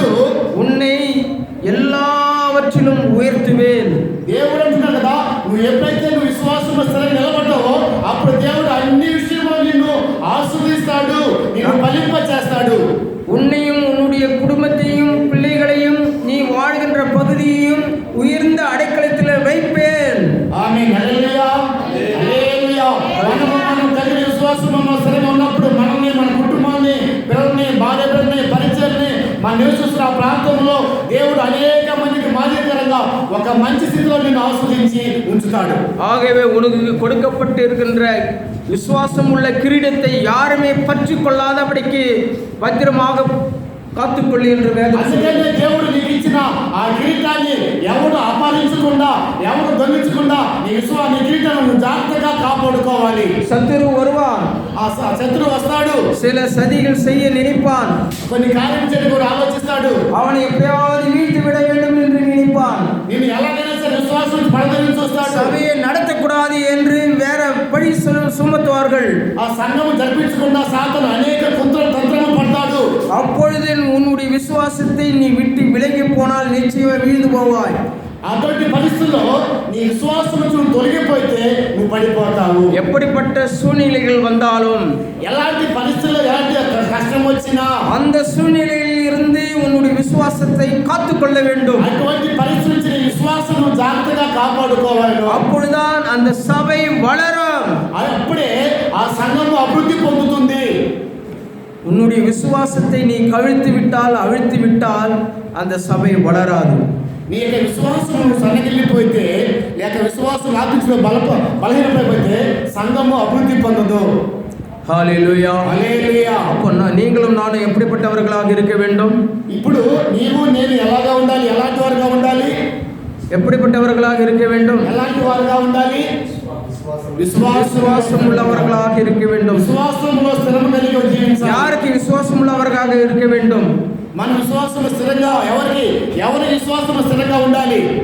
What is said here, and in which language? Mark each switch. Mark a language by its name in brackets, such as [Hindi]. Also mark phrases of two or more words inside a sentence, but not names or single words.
[Tamil] உன்னை எல்லாவற்றிலும் உயர்த்துவேன். [Telugu] దేవుడు అంటున్నాడు కదా, నువ్వు ఎప్పుడైతే నువ్వు విశ్వాసంలో స్థిరంగా నిలబడ్డావో అప్పుడు దేవుడు అన్ని విషయంలో నిన్ను ఆశీర్వదిస్తాడు, నిన్ను ఫలింప చేస్తాడు. [Tamil] உன்னையும் உன்னுடைய குடும்பத்தையும் பிள்ளைகளையும் நீ வாழ்கின்ற பகுதியையும் உயர்ந்த அடைக்கலத்தில் வைப்பேன். [Telugu] ఆమేన్. హల్లెలూయా హల్లెలూయా. మనం కలిగిన విశ్వాసంలో స్థిరంగా ఉన్నప్పుడు మనల్ని, మన కుటుంబాన్ని, పిల్లల్ని, భార్య బిడ్డల్ని, పరిచయాన్ని మన నివసిస్తున్న ఆ ప్రాంతంలో దేవుడు అనేక మందికి మాదిరికరంగా ఒక మంచి స్థితిలో నిన్ను ఆస్వాదించి ఉంచుతాడు. [Tamil] ஆகவே உனக்கு கொடுக்கப்பட்டு இருக்கின்ற விசுவாசம் உள்ள கிரீடத்தை யாருமே பற்றி கொள்ளாதபடிக்கு பத்திரமாக కాத்துకొల్లి என்று వేదం. [Telugu] అందుకనే దేవుడు నీకు ఇచ్చిన ఆ కిరీటాన్ని ఎవరు అపహరించకుండా, ఎవరు దొంగిలించకుండా నీ కిరీటాన్ని జాగ్రత్తగా కాపాడుకోవాలి. [Tamil] சத்துரு வருவான், [Telugu] ఆ శత్రువు వస్తాడు, [Tamil] சில சதிகள் செய்ய நினைப்பான், [Telugu] కొన్ని కార్యం చేయడం కూడా ఆలోచిస్తాడు, [Tamil] அவனை எப்படியாவது வீழ்த்தி விட வேண்டும் என்று நினைப்பான், [Telugu] నేను ఎలాగైనా సరే విశ్వాసం పడదని చూస్తాడు, [Tamil] சபையை நடத்தக்கூடாது என்று வேற பழி சுமத்துவார்கள். [Telugu] ఆ సంఘం జరిపించకుండా సాతాను అనేక తంత్రము పడతాడు. [Tamil] அப்பொழுது உன்னுடைய விசுவாசத்தை நீ விட்டு விலகி போனால் நிச்சயம் வீழ்ந்து போவாய். [Telugu] అటువంటి పరిస్థితుల్లో నీ విశ్వాసం నుంచి తొలగిపోతే నువ్వు పడిపోతావు. [Tamil] எப்படிப்பட்ட சூழ்நிலைகள் வந்தாலும், [Telugu] ఎలాంటి పరిస్థితుల్లో ఎలాంటి కష్టం వచ్చినా [Tamil] அந்த சூழ்நிலையில் இருந்து உன்னுடைய விசுவாசத்தை காத்துக்கொள்ள வேண்டும். [Telugu] అటువంటి పరిస్థితి నుంచి నీ విశ్వాసం జాగ్రత్తగా కాపాడుకోవాలి. [Tamil] அப்பொழுதுதான் அந்த சபை வளரும். [Telugu] అప్పుడే ఆ సంఘం అభివృద్ధి పొందుతుంది. [Tamil] உன்னுடைய விசுவாசத்தை நீ அவிழ்த்து விட்டால் அந்த சபை வளராது. [Telugu] నీ యొక్క విశ్వాసం సన్నగిల్లిపోతే, లేక విశ్వాసం ఆపించిన బలహీనమైపోతే సంఘము అభివృద్ధి పొందదు. [Tamil] ஹalleluya [Telugu] హల్లెలూయా. [Tamil] அப்போ நீங்களும் நானும் எப்படிப்பட்ட எப்படிப்பட்டவர்களாக இருக்க வேண்டும்? [Telugu] ఇప్పుడు నీవు నేను ఎలాగా ఉండాలి? ఎలాంటి వారుగా ఉండాలి? [Tamil] எப்படிப்பட்டவர்களாக இருக்க வேண்டும்? [Telugu] ఎలాంటి వారుగా ఉండాలి? [Tamil] விசுவாசம் உள்ளவர்களாக இருக்க வேண்டும். [Telugu] విశ్వాసంలో స్థిరము కలిగి జీవించాలి. [Tamil] யாருக்கு விசுவாசம் உள்ளவர்களாக இருக்க வேண்டும்? [Telugu] మన విశ్వాసం స్థిరంగా ఎవరి విశ్వాసం స్థిరంగా ఉండాలి?